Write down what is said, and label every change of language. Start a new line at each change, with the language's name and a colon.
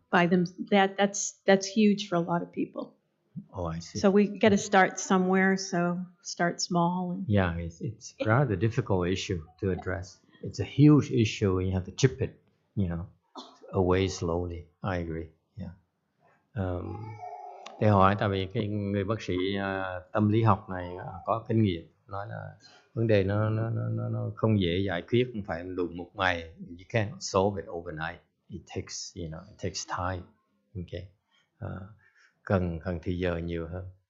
English: By them, that's huge for a lot of people. Oh, I see. So we got to start somewhere. So start small. Yeah, it's rather a difficult issue to address. It's a huge issue, and you have to chip it, away slowly. I agree. Yeah.
Vietnamese: Để hỏi tại vì cái người bác sĩ tâm lý học này có kinh nghiệm, nói là vấn đề nó không dễ giải quyết, không phải đụng một ngày.
English: You can't solve it overnight. It takes time.
Vietnamese: Okay. Cần thời giờ nhiều hơn.